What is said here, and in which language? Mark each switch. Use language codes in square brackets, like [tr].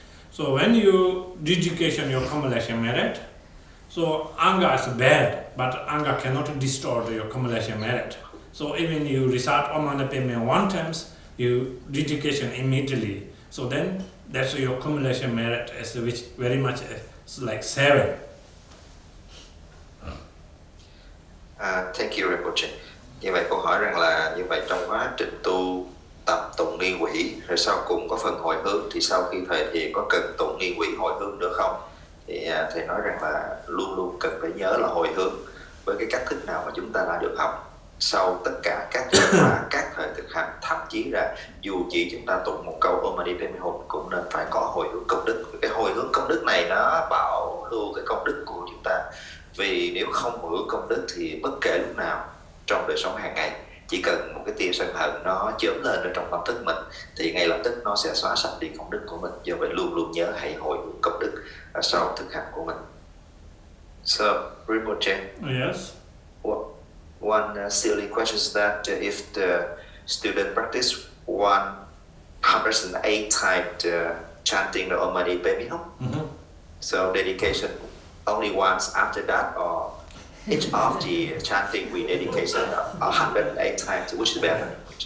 [en] So when you dedication your accumulation merit, so anger is bad, but anger cannot distort your accumulation merit. So even you recite Om Mani Padme Hum one times, you dedication immediately. So then that's your accumulation merit, is which very much is like 7. Thank you, Rinpoche. [vi] Như vậy cô hỏi rằng là như vậy trong quá trình tu tập tụng nghi quỷ rồi sau cùng có phần hồi hướng, thì sau khi thầy thì có cần tụng nghi quỷ hồi hướng nữa không? Thì thầy nói rằng là luôn luôn cần phải nhớ là hồi hướng với cái cách thức nào mà chúng ta đã được học sau tất cả các các thời thực hành, thậm chí là dù chỉ chúng ta tụng một câu Om Mani Padme Hum cũng nên phải có hồi hướng công đức. Cái hồi hướng công đức này nó bảo lưu cái công đức của chúng ta, vì nếu không hồi hướng công đức thì bất kể lúc nào trong đời sống hàng ngày, chỉ cần một cái tia sân hận nó chớm lên ở trong tâm thức mình thì ngay lập tức nó sẽ xóa sạch đi công đức của mình. Do vậy luôn luôn nhớ hãy hồi hướng công đức sau thực hành của mình. [en] So, Rinpoche, Yes. One silly question is that if the student practice 108 times chanting the Om Mani Padme Hum, so dedication only once after that, or each of the chanting we dedication 108 times, which is better?